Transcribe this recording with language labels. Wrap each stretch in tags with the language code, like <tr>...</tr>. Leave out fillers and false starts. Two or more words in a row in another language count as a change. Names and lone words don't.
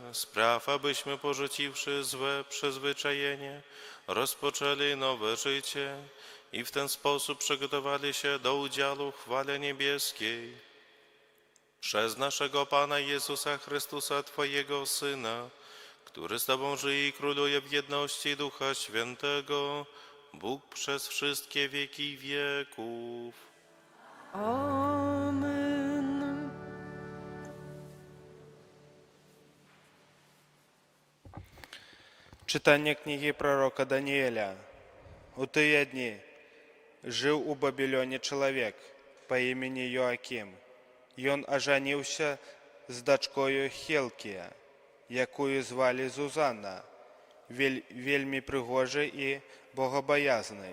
<pl>Spraw, abyśmy porzuciwszy złe przyzwyczajenie, rozpoczęli nowe życie i w ten sposób przygotowali się do udziału w chwale niebieskiej. Przez naszego Pana Jezusa Chrystusa, Twojego Syna, który z Tobą żyje i króluje w jedności Ducha Świętego, Bóg przez wszystkie wieki wieków. Amen.</pl> <be>Читання книги пророка Даниэля. У тыя дні жыў у Бабілоне чалавек па імені Йоакім. Ён ажаніўся з дачкою Хелкія, якую звалі Зузанна, вельмі прыгожай і богабаязнай.</be>